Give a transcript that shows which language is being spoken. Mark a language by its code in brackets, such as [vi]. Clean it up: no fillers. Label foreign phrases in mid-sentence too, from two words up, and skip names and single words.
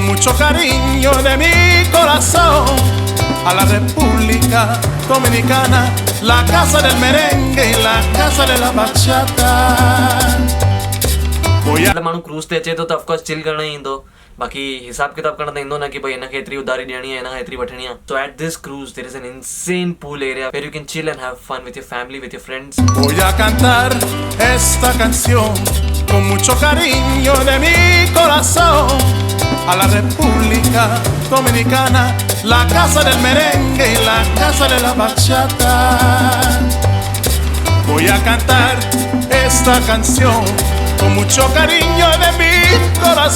[es] mucho cariño de mi corazón a la República Dominicana, la casa del merengue y la casa de la bachata. [sd] माण्हू क्रूज ते अचे थो त ऑफकोर्स चिल करण ई ईंदो, बाकी हिसाब किताब करण त ईंदो न कि भाई हिनखे एतिरी उधारी ॾियणी आहे, हिनखां एतिरी वठणी आहे। [en] So at this cruise there is an insane pool area where you can chill and have fun with your family, with your friends. [es] Voy a cantar esta canción con mucho cariño de mi corazón a la República Dominicana, la casa del merengue y la casa de la bachata. Voy a cantar esta canción con mucho cariño de mi corazón.